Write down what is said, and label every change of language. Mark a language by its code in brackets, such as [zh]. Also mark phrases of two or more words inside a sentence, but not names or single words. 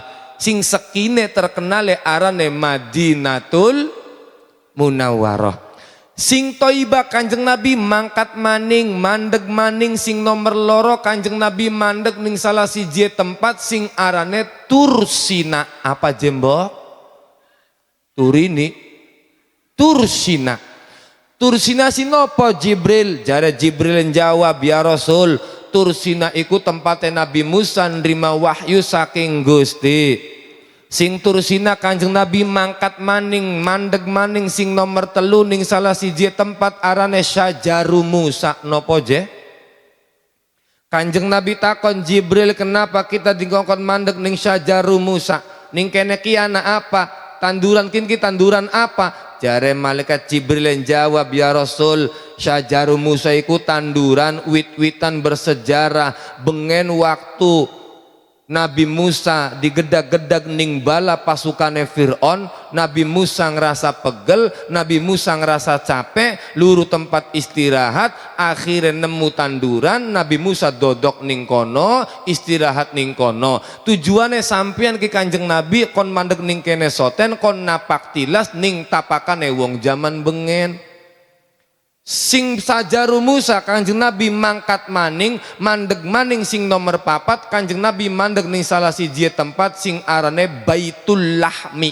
[jv] Sing sekine terkenale arane Madinatul Munawwarah. Sing Thaibah Kanjeng Nabi mangkat maning mandeg maning sing nomor loro Kanjeng Nabi mandeg ning salah siji tempat sing arane Tursina. Apa jembok? turini Tursina. Tursina sinopo Jibril? Jare Jibril jawab, [ar] يا رسول, [jv] Tursina iku tempatnya Nabi Musa nerima wahyu saking Gusti. Sing Tursina Kanjeng Nabi mangkat maning mandeg maning sing nomor 3 ning salah siji tempat arane Syajaru Musa. Nopo je? Kanjeng Nabi takon Jibril, [id] kenapa kita [jv] dikongkon mandeg ning Syajaru Musa? Ning kene ki ana apa? Tanduran kinki tanduran apa? Jare malaikat Jibril yang jawab, [ar] يا رسول, [jv] Syajaru Musa iku tanduran wit-witan bersejarah. Bengen waktu Nabi Musa digedag-gedag ning bala pasukane Fir'aun, Nabi Musa ngerasa pegel, Nabi Musa ngerasa capek, luru tempat istirahat, akhirnya nemu tanduran, Nabi Musa dodok ning kono, istirahat ning kono. Tujuannya sampean ki Kanjeng Nabi kon mandeg ning kene soten, kon napak tilas ning tapakane wong jaman bengen. Sing Syajaru Musa Kanjeng Nabi mangkat maning mandeg maning sing nomor 4, Kanjeng Nabi mandeg ning salah siji tempat sing arane Baitul Lahmi.